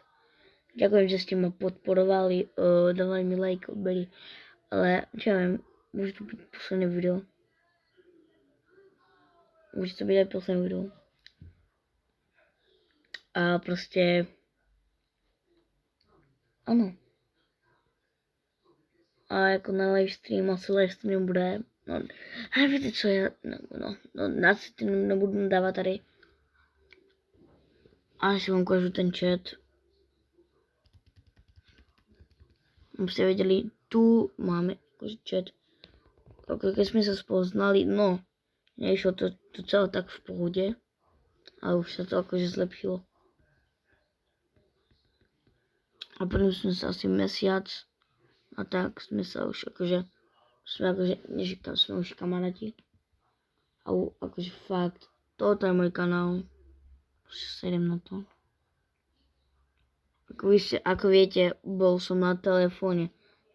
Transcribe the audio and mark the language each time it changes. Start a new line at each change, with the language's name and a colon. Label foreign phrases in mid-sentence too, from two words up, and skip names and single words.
Slovak: Ďakujem, že ste ma podporovali, dávali mi like, odbery. Ale čo ja viem, môže to byť posledné video. Môže to byť aj posledné video. A proste... Áno.
Czech: A jako na livestream, asi livestream bude, no, a víte co, já, no, asi nebudu dávat tady. Až vám ukážu ten chat. Abyste věděli, tu máme jakože chat. Když jsme se spoznali, no, nešlo to celé tak v pohodě, ale už se to jakože zlepšilo.
Slovak: A potom
Czech: jsme se
Slovak: asi mesiac, a tak sme sa už akože, sme už kamaráti. A akože fakt, toto je môj kanál. Už sa idem na to. Ako viete, bol som na telefóne.